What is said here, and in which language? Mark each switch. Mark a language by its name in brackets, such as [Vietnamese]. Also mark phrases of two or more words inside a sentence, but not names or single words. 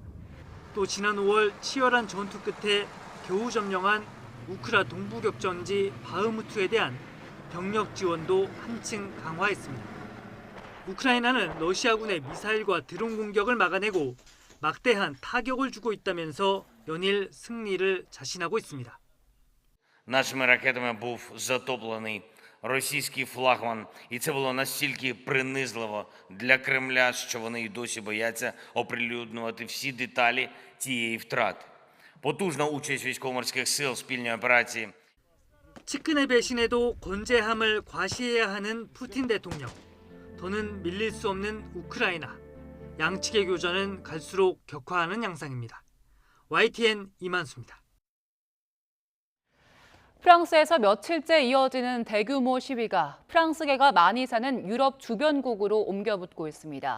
[Korean] 또 지난 5월 치열한 전투 끝에 겨우 점령한 우크라 동부 격전지 바흐무트에 대한 병력 지원도 한층 강화했습니다. 우크라이나는 러시아군의 미사일과 드론 공격을 막아내고 막대한 타격을 주고 있다면서 연일 승리를 자신하고 있습니다. [Ukrainian] Нашими ракетами був затоплений російський флагман, і це було настільки принизливо для Кремля, що вони й досі бояться оприлюднювати всі деталі цієї втрати. Потужна участь військово-морських сил в спільній операції. [Korean] 측근의 배신에도 건재함을 과시해야 하는 푸틴 대통령. 더는 밀릴 수 없는 우크라이나. 양측의 교전은 갈수록 격화하는 양상입니다. YTN 이만수입니다. 프랑스에서 며칠째 이어지는 대규모 시위가 프랑스계가 많이 사는 유럽 주변국으로 옮겨붙고 있습니다.